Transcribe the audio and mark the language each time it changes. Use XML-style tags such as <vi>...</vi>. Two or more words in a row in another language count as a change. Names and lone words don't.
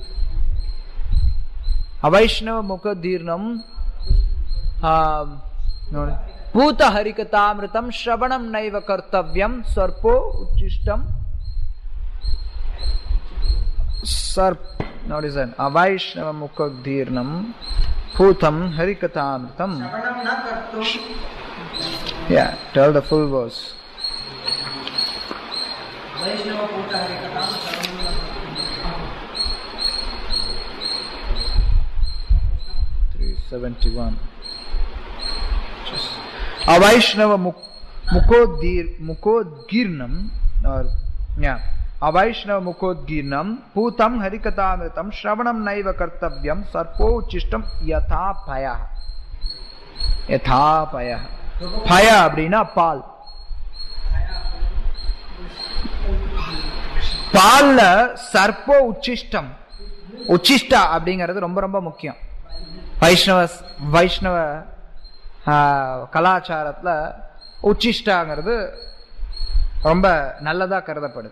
<sa>अवैष्णव मुख तीर्णम् पूत हरिकथामृतम् श्रवणम् नैव कर्तव्यम् सर्पो उच्छिष्टम् अवैष्णव मुख तीर्णम् पूतम् हरिकथामृतम्.</sa> <en>Yeah, tell the full verse. 371.</en> <sa>अवैष्णव मुखोद्गीर्णम्,</sa> <en>or yeah,</en> <sa>अवैष्णव मुखोद्गीर्णम् पूतम् हरिकथामृतम् श्रवणम् नैव कर्तव्यम् सर्पो उच्छिष्टम् यथापयः.</sa> <ta>Yathapaya. Paya அப்படின்னா பால். பால்ல</ta> <sa>सर्पो उच्छिष्टम्.</sa> <ta>உச்சிஷ்டா அப்படிங்கிறது ரொம்ப ரொம்ப முக்கியம். வைஷ்ணவ கலாச்சாரத்துல உச்சிஷ்டாங்கிறது ரொம்ப நல்லதா கருதப்படுது.</ta>